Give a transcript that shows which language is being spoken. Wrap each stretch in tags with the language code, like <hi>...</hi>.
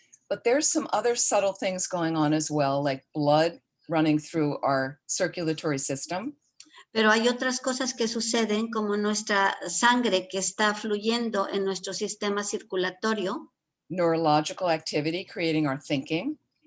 <en>But there's some other subtle things going on as well, like blood running through our circulatory system.</en> <es>Pero hay otras cosas que suceden, como nuestra sangre que está fluyendo en nuestro sistema circulatorio.</es> <en>Neurological activity creating our thinking.</en>